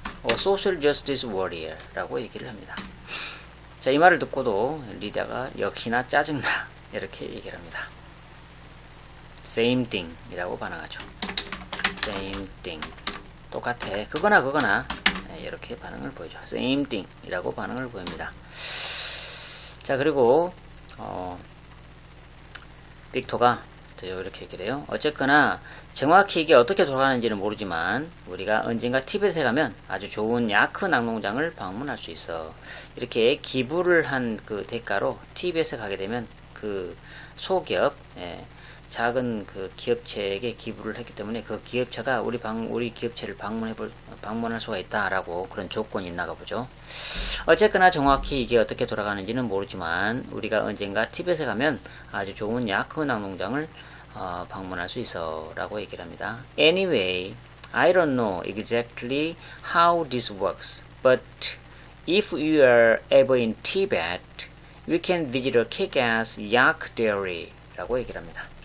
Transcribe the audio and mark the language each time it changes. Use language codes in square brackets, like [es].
[en] A social justice warrior [ko] 라고 얘기를 합니다. 자, 이 말을 듣고도 리디아가 역시나 짜증나 이렇게 얘기를 합니다. [en] Same thing [ko] 이라고 반응하죠. [en] Same thing. [ko] 똑같아. 그거나 이렇게 반응을 보여줘. [en] Same thing [ko] 이라고 반응을 보입니다. 자, 그리고 빅토가 이렇게 얘기를 해요. 어쨌거나 정확히 이게 어떻게 돌아가는지는 모르지만 우리가 언젠가 티벳에 가면 아주 좋은 야크 낙농장을 방문할 수 있어. 이렇게 기부를 한 그 대가로 티벳에 가게 되면 그 소기업, 작은 그 기업체에게 기부를 했기 때문에 그 기업체가 우리 기업체를 방문할 수가 있다라고 그런 조건이 있나가 보죠. 어쨌거나 정확히 이게 어떻게 돌아가는지는 모르지만 우리가 언젠가 티벳에 가면 아주 좋은 야크 낙농장을 방문할 수 있어 라고 얘기를 합니다. [en] Anyway, I don't know exactly how this works, but if you are ever in Tibet, we can visit a kick-ass yak dairy [ko] 라고 얘기를 합니다.